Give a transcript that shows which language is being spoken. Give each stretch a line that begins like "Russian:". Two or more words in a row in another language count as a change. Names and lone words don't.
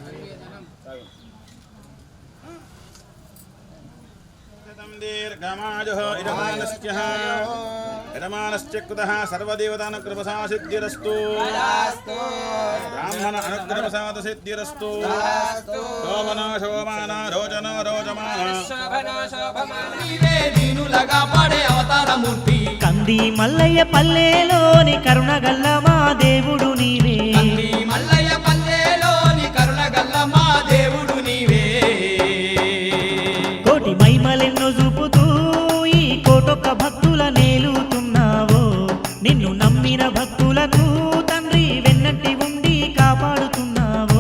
Sanskrit: दीर्घमाजुः यजमानस्य कुतः सर्वदेवतानुकृपसा सिद्धिरस्तु ब्राह्मण अनुकृपसाद सिद्धिरस्तु शोभनो शोभाना रोचनो रोचमाना
Telugu: నీవే దీనులగా పడే అవతారమూర్తి కంది మల్లయ్య పల్లెలోని కరుణగల్ల మా దేవుడు నీవే కంది మల్లయ్య పల్లెలోని కరుణగల్ల మా దేవుడు నీవే కోటి మైమలెన్నో చూపుతూ ఈ కోటొక్క భక్తుల నేలుతున్నావో నిన్ను నమ్మిన భక్తులకు తండ్రి వెన్నంటి ఉండి కాపాడుతున్నావో